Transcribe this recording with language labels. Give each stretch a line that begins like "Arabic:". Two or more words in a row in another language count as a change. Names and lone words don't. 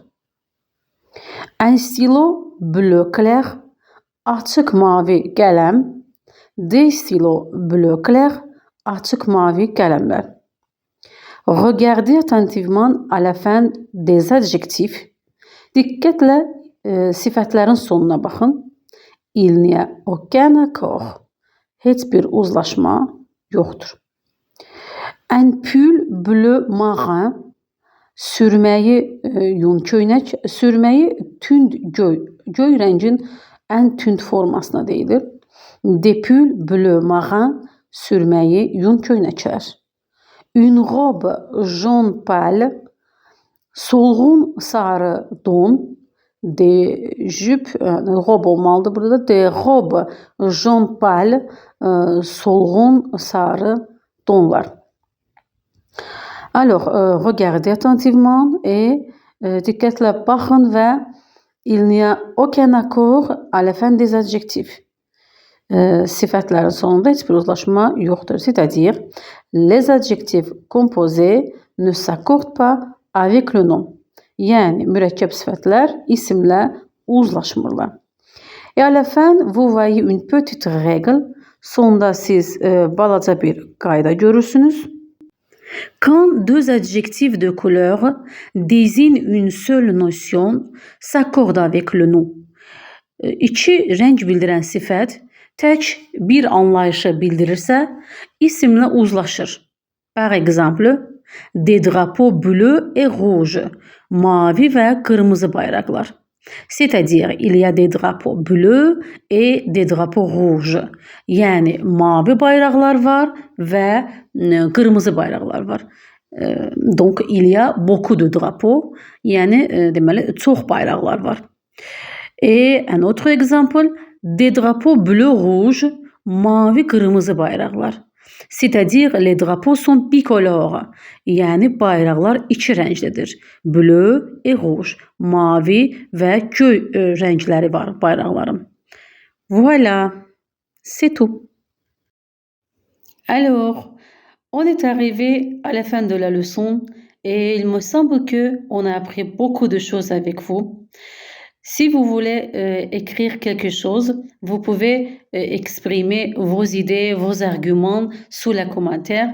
French: Un stylo bleu clair,
Azerbaijani: açıq mavi qələm.
French: Des stylos bleu clair,
Azerbaijani: açıq mavi qələmlər.
French: Regardez attentivement à la fin des adjectifs.
Azerbaijani: Diqqətlə sifətlərin sonuna baxın.
French: Il n'y a aucun accord.
Azerbaijani: Heç bir uzlaşma yoxdur.
French: Un pull bleu marin,
Azerbaijani: sürməyi yun köynək, sürməyi tünd göy rəngin ən tünd formasına deyilir.
French: Des pulls bleu marin,
Azerbaijani: sürməyi yun köynəklər.
French: Une robe jaune pâle,
Azerbaijani: Solğun sarı don,
French: des jupes,
Azerbaijani: robe olmalıdır burada.
French: Des robes jaune pâle,
Azerbaijani: solğun sarı donlar.
French: Alors, regardez attentivement et
Azerbaijani: diqqətlə baxın və
French: il n'y a aucun accord à la fin des adjectifs.
Azerbaijani: Sifətlərin sonunda heç bir uzlaşma yoxdur.
French: C'est-à-dire, les adjectifs composés ne s'accordent pas avec le nom.
Azerbaijani: Yəni, mürəkkəb sifətlər isimlə uzlaşmırlar.
French: Et à la fin, vous voyez une petite règle.
Azerbaijani: Sonda siz balaca bir qayda görürsünüz.
French: Quand deux adjectifs de couleur désignent une seule notion, s'accordent avec le nom.
Azerbaijani: İki rəng bildirən sifət tək bir anlayışı bildirirsə, isimlə uzlaşır.
French: Par exemple, des drapeaux bleus et rouges.
Azerbaijani: Mavi və qırmızı bayraqlar.
French: C'est-à-dire, il y a des drapeaux bleus et des drapeaux rouges.
Azerbaijani: Yəni, mavi bayraqlar var və qırmızı bayraqlar var.
French: Donc, il y a beaucoup de drapeaux.
Azerbaijani: Yəni, deməli, çox bayraqlar var.
French: Et un autre exemple, des drapeaux bleu-rouge,
Azerbaijani: mavi qırmızı bayraqlar.
French: C'est-à-dire, les drapeaux sont bicolores.
Azerbaijani: Yəni, bayraqlar iki rənglidir.
French: Bleu et rouge.
Azerbaijani: Mavi və göy rəngləri var bayraqların.
French: Voilà, c'est tout. Alors, on est arrivé à la fin de la leçon et il me semble que on a appris beaucoup de choses avec vous. Si vous voulez écrire quelque chose, vous pouvez exprimer vos idées, vos arguments sous les commentaires.